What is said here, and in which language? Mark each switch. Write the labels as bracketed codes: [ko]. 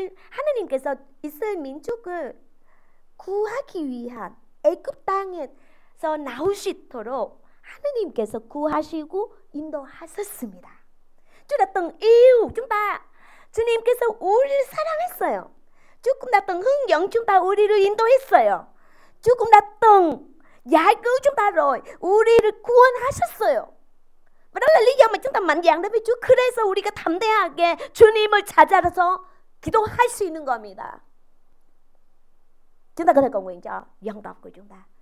[ko] 하느님께서 이스라엘 민족을 구하기 위한 애굽 땅에서 나올 수 있도록 하느님께서 구하시고 인도하셨습니다. [vi] Chúa đã từng yêu chúng ta. [ko] 주님께서 우리를 사랑했어요. [vi] Chúa cũng đã từng hướng dẫn chúng ta, [ko] 우리를 인도했어요. [vi] Chúa cũng đã từng giải cứu chúng ta rồi, [ko] 우리를 구원하셨어요. [vi] và đó là lý do mà chúng ta mạnh dạn đến với Chúa. [ko] 그래서 우리가 담대하게 주님을 찾아서 기도할 수 있는 겁니다. [vi] Chúng ta có thể cầu nguyện cho dân tộc của chúng ta.